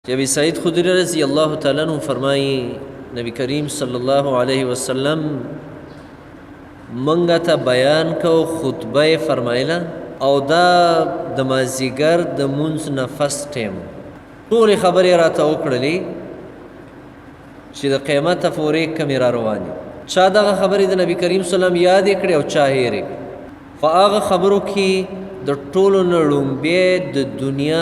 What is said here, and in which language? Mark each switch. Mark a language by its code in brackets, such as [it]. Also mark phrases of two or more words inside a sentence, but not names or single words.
[ps] کہ ابی سعید خدری [ar] رضی اللہ تعالیٰ عنہ [ps] فرمائی نبی کریم [ar] صلی اللہ علیہ وسلم [ps] منگا تا بیان کو خطبہ فرمائلا او دا د مازیګر د مونځ نه [en] first time [ps] ټولې خبرې راته وکړلې چې د قیامته پورې کمې را روانې چا دغه خبرې د نبی کریم [ar] صلی الله علیه وسلم [ps] یادې کړې او چا هېرې کړې په هغه خبرو کې د ټولو نه لومبی د دنیا